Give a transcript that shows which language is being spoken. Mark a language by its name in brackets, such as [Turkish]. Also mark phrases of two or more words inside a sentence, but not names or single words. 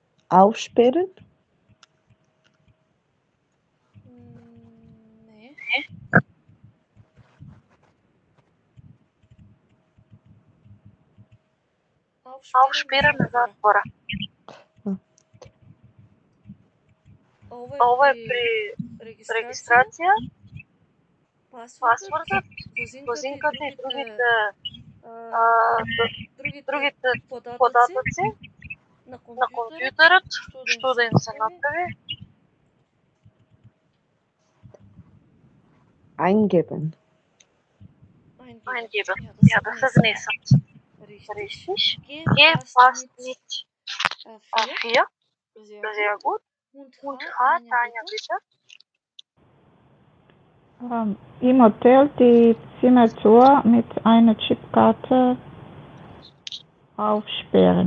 [German] aufsperren? [Macedonian] Не. Aufsperren е затвора. Ова е при регистрација, пасвордот, возинката и другите податоци на компјутерот, што да им се направи. [German] Eingeben. Eingeben. Ja, [Macedonian] да се внесат. [German] Richtig. Geh fast mit 4. Sehr gut. Und H, Tanja, bitte. Im Hotel die Zimmertür mit einer Chipkarte aufsperren.